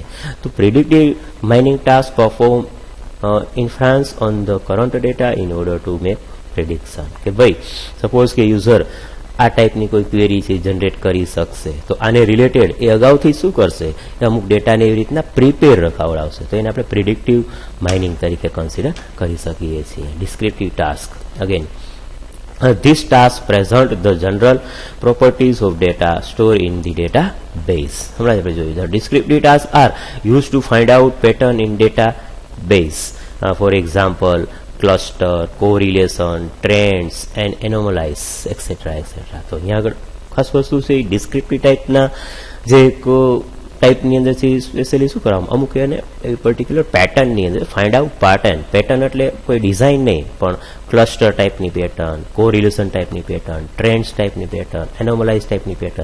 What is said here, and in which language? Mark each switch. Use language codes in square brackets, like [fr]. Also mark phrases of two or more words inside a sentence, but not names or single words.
[en] તો predictive mining task perform influence on the current data in order to make prediction. [gu] કે ભાઈ સપોઝ કે યુઝર આ ટાઈપની કોઈ ક્વેરી છે જનરેટ કરી શકશે, તો આને રિલેટેડ એ અગાઉથી શું કરશે, એ અમુક ડેટાને એવી રીતના પ્રિપેર રખાવડાવશે. તો એને આપણે [en] predictive mining [gu] તરીકે કન્સિડર કરી શકીએ છીએ. [en] descriptive task again this task present the general properties of data stored in the database. [gu] હમણાં આપણે જોયું [en] the descriptive tasks are used to find out pattern in database. For example, cluster, correlation, trends and anomalies, etc. [gu] તો અહીંયા આગળ ખાસ વસ્તુ છે ડિસ્ક્રિપ્ટિવ ટાઈપના જે ટાઈપની અંદર છે સ્પેશિયલી શું કરવામાં અમુક એને એવી પર્ટિક્યુલર પેટર્નની અંદર [en] find out pattern [gu] એટલે કોઈ ડિઝાઇન નહીં પણ ક્લસ્ટર ટાઈપની પેટર્ન, કોરિલેશન ટાઈપની પેટર્ન, ટ્રેન્ડ્સ ટાઈપની પેટર્ન, એનોમલાઇઝ ટાઈપની પેટર્ન.